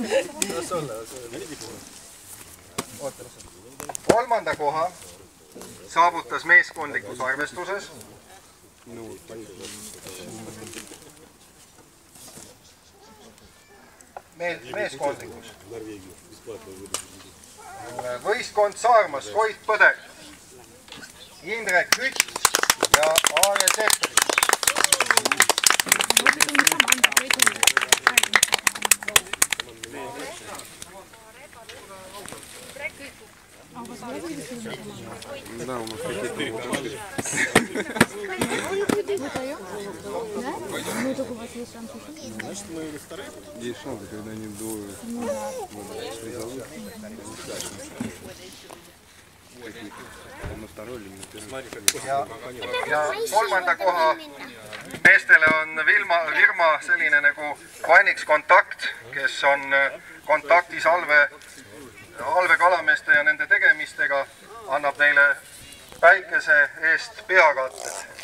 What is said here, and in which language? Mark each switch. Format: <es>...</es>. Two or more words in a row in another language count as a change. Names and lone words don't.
<et>Kolmanda koha saavutas meeskondlikus arvestuses meeskondlikus võistkond Saarmas, Koit Põder, Indrek Kütt ja Aare Sepperit.</et> <ru>Да, у нас какие-то команды. Значит, мы вторые. Есть шансы, когда они двое призовут. На второй или на первой.</ru> <et>Ja kolmanda koha meestele on firma selline nagu Vanix Kontakt, kes on kontaktis Alve kalameeste ja nende tegemistega, annab neile päikese eest peakatted.</et>